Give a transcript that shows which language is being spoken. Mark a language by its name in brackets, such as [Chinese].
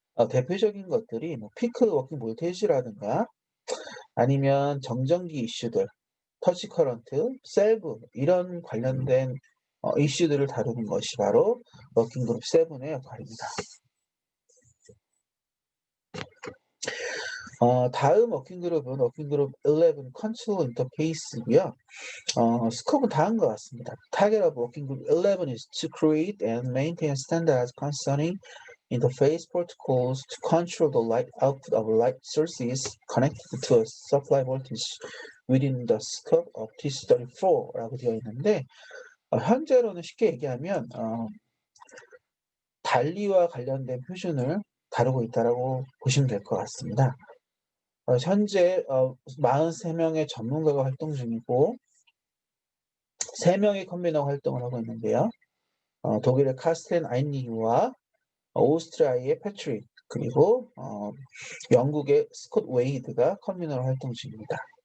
[Korean] 대표적인 것들이 뭐 피크 워킹 볼테이지라든가 아니면 정전기 이슈들, 터치 커런트, 셀브 이런 관련된 이슈들을 다루는 것이 바로 워킹 그룹 7의 역할입니다. 다음 워킹 그룹은 워킹 그룹 11 컨트롤 인터페이스고요. 스코프는 다음과 같습니다. [English] Target of working group 11 is to create and maintain standards concerning interface protocols to control the light output of light sources connected to a supply voltage within the scope of TC34라고 [Korean] 되어 있는데 현재로는 쉽게 얘기하면 단리와 관련된 표준을 다루고 있다라고 보시면 될 것 같습니다. 현재 43명의 전문가가 활동 중이고 3명의 컨비너가 활동을 하고 있는데요. 독일의 카스텐 아인리히와 오스트리아의 패트릭 그리고 영국의 스콧 웨이드가 컨비너로 활동 중입니다.